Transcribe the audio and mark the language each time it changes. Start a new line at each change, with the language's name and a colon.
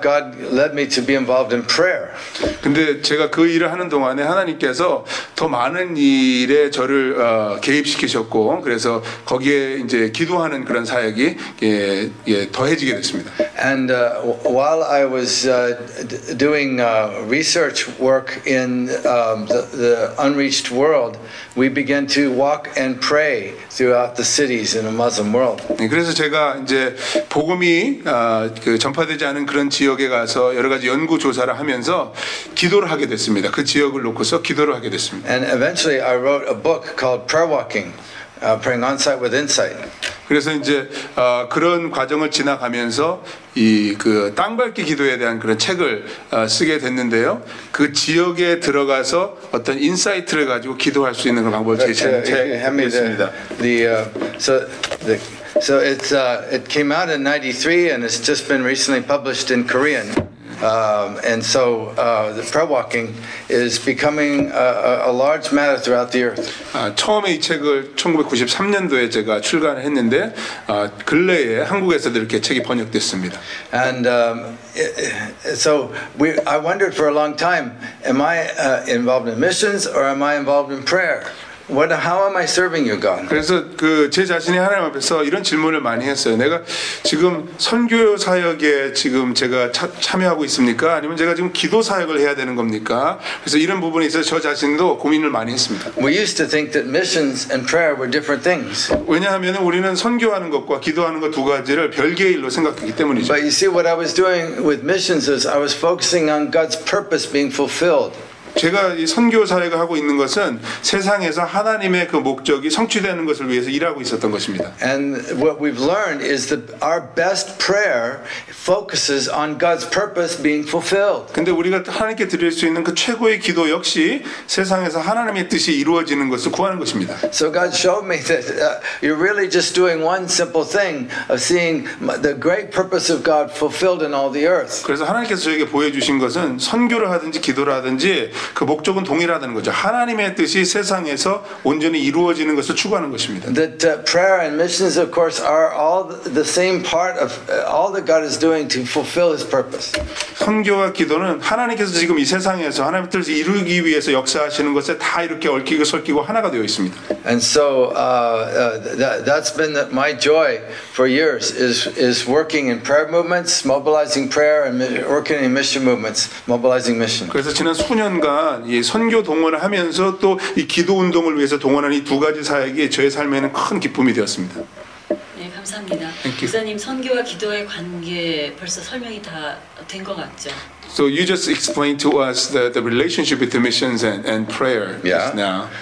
English: God led me to be involved in prayer.
Korean: 근데 제가 그 일을 하는 동안에 하나님께서 더 많은 일에 저를 개입시키셨고, 그래서 거기에 이제 기도하는 그런 사역이 더해지게 됐습니다.
English: And while I was doing research work in the unreached world, we began to walk and pray throughout the cities in the Muslim world.
Korean: 그래서 제가 이제 복음이 그 전파되지 않은 그런 지역에 가서 여러 가지 연구 조사를 하면서 기도를 하게 됐습니다. 그 지역을 놓고서 기도를 하게 됐습니다.
English: And eventually I wrote a book called Prayer Walking, Praying On-Site with Insight.
Korean: 그래서 이제 그런 과정을 지나가면서 이 그 땅밟기 기도에 대한 그런 책을 쓰게 됐는데요. 그 지역에 들어가서 어떤 인사이트를 가지고 기도할 수 있는 그런 방법을 제시한 책입니다.
English: So it came out in '93 and it's just been recently published in Korean. And so the prayer walking is becoming a large matter throughout the earth.
Korean: 처음에 이 책을 1993년도에 제가 출간을 했는데 근래에 한국에서도 이렇게 책이 번역됐습니다.
English: And so I wondered for a long time, am I involved in missions or am I involved in prayer? How am I serving you, God?
Korean: 그래서 그 제 자신이 하나님 앞에서 이런 질문을 많이 했어요. 내가 지금 선교 사역에 지금 제가 참여하고 있습니까? 아니면 제가 지금 기도 사역을 해야 되는 겁니까? 그래서 이런 부분에 있어서 저 자신도 고민을 많이 했습니다.
English: We used to think that missions and prayer were different things.
Korean: 왜냐하면 우리는 선교하는 것과 기도하는 것 두 가지를 별개의 일로 생각하기 때문이죠.
English: But you see, what I was doing with missions is I was focusing on God's purpose being fulfilled.
Korean: 제가 이 선교 사역을 하고 있는 것은 세상에서 하나님의 그 목적이 성취되는 것을 위해서 일하고 있었던 것입니다.
English: And what we've learned is that our best prayer focuses on God's purpose being fulfilled.
Korean: 근데 우리가 하나님께 드릴 수 있는 그 최고의 기도 역시 세상에서 하나님의 뜻이 이루어지는 것을 구하는 것입니다.
English: So God showed me that you're really just doing one simple thing of seeing the great purpose of God fulfilled in all the earth.
Korean: 그래서 하나님께서 저에게 보여주신 것은 선교를 하든지 기도를 하든지 그 목적은 동일하다는 거죠. 하나님의 뜻이 세상에서 온전히 이루어지는 것을 추구하는 것입니다.
English: That prayer and missions, of course, are all the same part of all that God is doing to fulfill His purpose.
Korean: 선교와 기도는 하나님께서 지금 이 세상에서 하나님의 뜻을 이루기 위해서 역사하시는 것에 다 이렇게 얽히고 설키고 하나가 되어 있습니다.
English: And so that's been my joy for years is working in prayer movements, mobilizing prayer, and working in mission movements, mobilizing mission.
Korean: 그래서 지난 수년간 이 선교 동원을 하면서 또 이 기도 운동을 위해서 동원하는 이 두 가지 사역이 저의 삶에는 큰 기쁨이 되었습니다. 네, 감사합니다. 목사님, 선교와 기도의 관계 벌써 설명이 다 된 것 같죠?
English: So you just explained to us the relationship between missions and prayer just now.